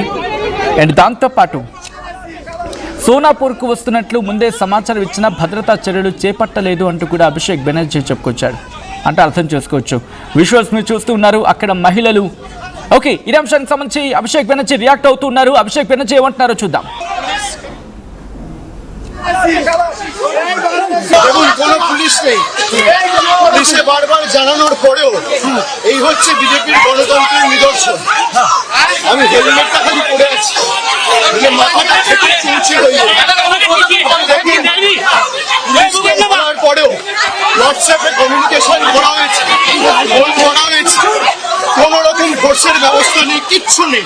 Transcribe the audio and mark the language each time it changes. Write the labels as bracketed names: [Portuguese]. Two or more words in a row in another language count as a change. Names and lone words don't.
[Telugu] అండ్ దాంతోపాటు సోనాపూర్కు వస్తున్నట్లు ముందే సమాచారం ఇచ్చినా భద్రతా చర్యలు చేపట్టలేదు అంటూ కూడా అభిషేక్ బెనర్జీ చెప్పుకొచ్చాడు. అంటే అర్థం చేసుకోవచ్చు. విజువల్స్ మీరు చూస్తూ ఉన్నారు. అక్కడ మహిళలు ఓకే ఈ అంశానికి సంబంధించి అభిషేక్ బెనర్జీ రియాక్ట్ అవుతూ ఉన్నారు. అభిషేక్ బెనర్జీ ఏమంటున్నారో చూద్దాం. [Bangla] দেখুন কোনো পুলিশ নেই, পুলিশে বারবার জানানোর পরেও এই হচ্ছে বিজেপির গণতন্ত্রের নিদর্শন। আমি হেলমেটটা খালি পরে আছি, মাথাটা থেকে চুলছে হয়ে বলার পরেও হোয়াটসঅ্যাপে কমিউনিকেশন করা হয়েছে, ফোন করা হয়েছে, কোন রকম ফোর্সের ব্যবস্থা নেই, কিচ্ছু নেই।